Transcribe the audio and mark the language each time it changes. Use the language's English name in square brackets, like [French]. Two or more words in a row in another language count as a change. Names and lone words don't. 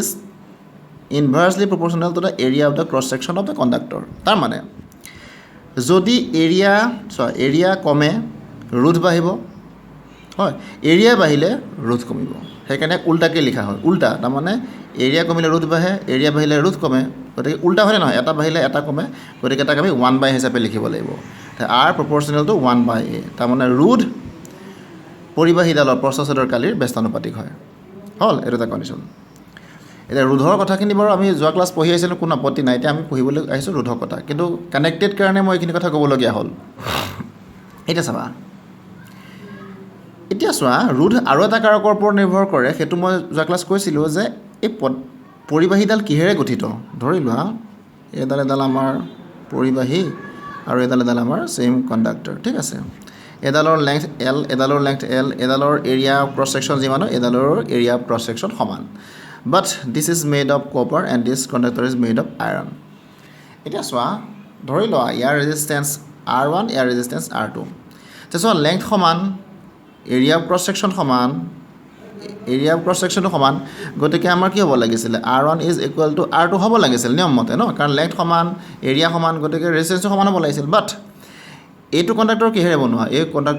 [English] inversely proportional to the area of the cross section of the conductor [Assamese] তাৰ মানে যদি এৰিয়া কমে ৰোধ বাঢ়িব হয় এৰিয়া বাঢ়িলে ৰোধ কমিব সেইকাৰণে উল্টাকৈ লিখা হয় উল্টা তাৰমানে এৰিয়া কমিলে ৰোধ বাঢ়ে এৰিয়া বাঢ়িলে ৰোধ কমে গতিকে উল্টা হয়নে নহয় এটা বাঢ়িলে এটা কমে গতিকে তাক আমি 1/a হিচাপে লিখিব লাগিব [English] R proportional to 1/a [Assamese] তাৰমানে ৰোধ পৰিবাহীডালৰ প্ৰচেছৰ কালিৰ ব্যস্তানুপাতিক হয় হ'ল এইটো এটা কণ্ডিশ্যন এতিয়া ৰোধৰ কথাখিনি বাৰু আমি যোৱা ক্লাছ পঢ়ি আহিছিলোঁ কোনো আপত্তি নাই এতিয়া আমি পঢ়িবলৈ আহিছোঁ ৰোধকতা কিন্তু কানেক্টেড কাৰণে মই এইখিনি কথা ক'বলগীয়া হ'ল এতিয়া চাবা এতিয়া চোৱা ৰোধ আৰু এটা কাৰকৰ ওপৰত নিৰ্ভৰ কৰে সেইটো মই যোৱা ক্লাছ কৈছিলোঁ যে এই পৰিবাহীডাল কিহেৰে গঠিত ধৰি লোৱা এডাল আমাৰ পৰিবাহী আৰু এডাল আমাৰ [English] same conductor [Assamese] ঠিক আছে এডালৰ লেংথ L এডালৰ লেংথ L এডালৰ [English] area of cross section [Assamese] যিমান এডালৰ [English] area of cross section [Assamese] সমান [English] but this is made of copper and this conductor is made of iron [Assamese] এতিয়া চোৱা ধৰি লোৱা ইয়াৰ ৰেজিস্ট্যান্স R1 ইয়াৰ ৰেজিস্ট্যান্স R2 তেতিয়া লেংথ সমান [English] area of cross section [Assamese] সমান [English] area of cross sectionটো [Assamese] সমান গতিকে আমাৰ কি হ'ব লাগিছিলে [English] R1 is equal to R2 [Assamese] হ'ব লাগিছিল নিয়ম মতে ন কাৰণ লেংথ সমান এৰিয়া সমান গতিকে ৰেজিস্ট্যান্সটো সমান হ'ব লাগিছিল বাট এইটো কণ্ডাক্টৰ কিহেৰে বনোৱা এই কণ্ডাক্টৰ